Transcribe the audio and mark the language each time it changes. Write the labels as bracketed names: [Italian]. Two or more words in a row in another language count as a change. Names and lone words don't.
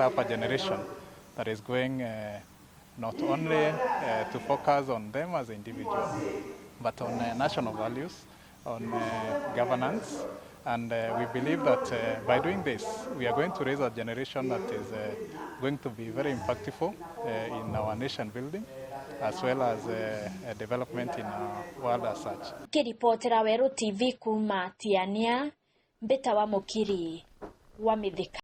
[English] up a generation that is going not only to focus on them as individuals, but on national values, on governance, and we believe that by doing this, we are going to raise a generation that is going to be very impactful in our nation building, as well as development in our world as such. [Meru] Kiripotera Weru TV kuma Tiania, Beta wa Mukiri wa Mithika.